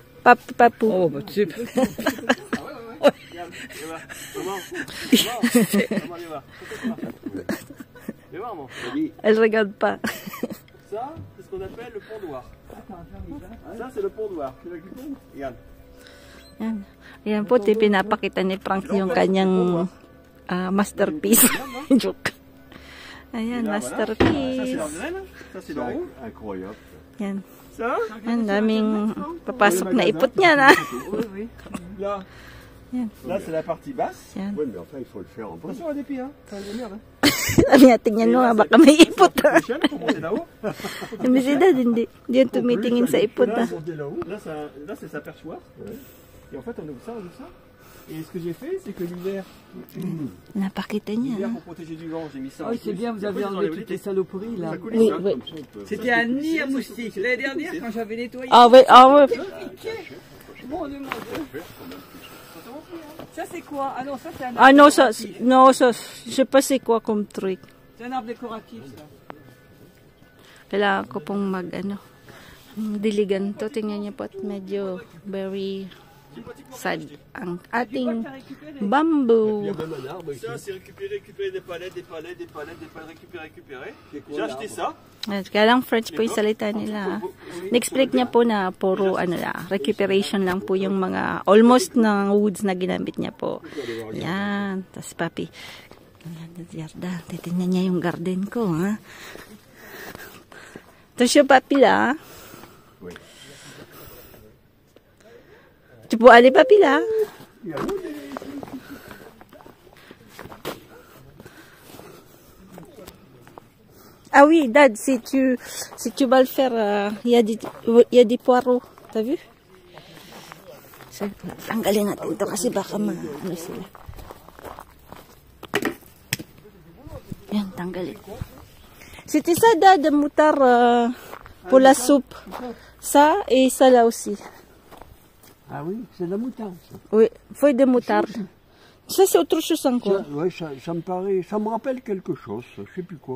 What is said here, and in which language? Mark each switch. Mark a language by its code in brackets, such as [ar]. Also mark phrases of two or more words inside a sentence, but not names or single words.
[fr] Papou. Oh, bah tu sais pas. Viens voir, maman. Elle regarde pas. Ça, c'est ce qu'on appelle le pont noir. Ça, c'est le pont noir. C'est là qui tombe. Regarde. [tl] Yan. Yan po, pinapakita ni Frank yung kanyang masterpiece. Joke. Ayan, [fr] Ça, c'est masterpiece. leur graine. Ça, c'est leur haut. Incroyable. [tl] Yan. [fr] Ça, [tl] Yan, daming papasok na ipot niya na. [fr] oui, oui. Là, là c'est la partie basse. [tl] Yan. [fr] Ouais, mais enfin, il faut le faire en bas. Attention à des pieds, hein. Ça va de merde, hein. [tl] Sabi niya, tingnan mo nga, baka may ipot. [fr] Les chaînes pour monter là-haut. [tl] Yung Zidane, hindi. Hindi yan tumitingin sa ipot. [fr] Là, là, c'est sa perchoir. Et en fait, on ouvre ça. Et ce que j'ai fait, c'est que l'hiver, [tl] Napakita niya. [fr] pour protéger du vent, j'ai mis ça. Ah oui, c'est bien, vous avez enlevé toutes les saloperies là. Oui, oui. C'était un nid à moustiques. L'année dernière, quand j'avais nettoyé. Ah oui, ah oui. Mon Dieu, mon Dieu. Ça c'est quoi? Ah non, ça c'est un arbre Ah non, ça, décoratif. non, ça, je sais pas c'est quoi comme truc. C'est un arbre décoratif ça. [tl] Kailangan ko pong diligan to. Tingnan niyo po at medyo [en] very sad [tl] ang ating bamboo. [fr] Ça, c'est récupérer des palettes, récupérer. J'ai acheté ça. [tl] Kaya lang French po yung salita nila. Na-explain niya po na puro recuperation lang po yung mga almost ng woods na ginamit niya po. Yan. Tapos papi. Yarda, titignan niya yung garden ko, ha? Tapos yung papi la. [fr] Tu peux aller papi là? Ah oui, Dad, si tu vas le faire, il y a des poireaux. T'as vu? [tl] Tanggalin natin ito kasi baka ano sila. Yan, tanggalin. [fr] C'était ça, Dad, de moutarde pour la soupe. Ça et ça là aussi. Ah oui, c'est de la moutarde. Ça. Oui, feuille de moutarde. Ça, c'est autre chose encore. Ouais, ça me paraît, ça me rappelle quelque chose, je sais plus quoi.